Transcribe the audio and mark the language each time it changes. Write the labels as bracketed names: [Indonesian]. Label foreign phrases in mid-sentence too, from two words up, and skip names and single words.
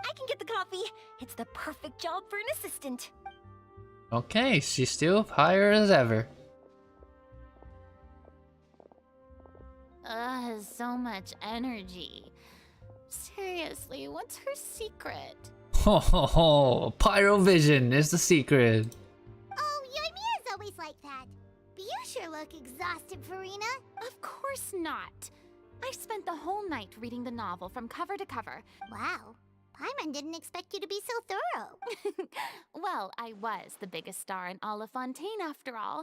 [English] I can get the coffee. It's the perfect job for an assistant. Okay, she's still higher as ever. So much energy. Seriously, what's her secret? Ho ho ho! Pyrovision is the secret. Oh, Yoimiya's always like that. But you sure look exhausted, Farina. Of course not. I spent the whole night reading the novel from cover to cover. Wow. Paimon didn't expect you to be so thorough. Well, I was the biggest star in all of Fontaine after all.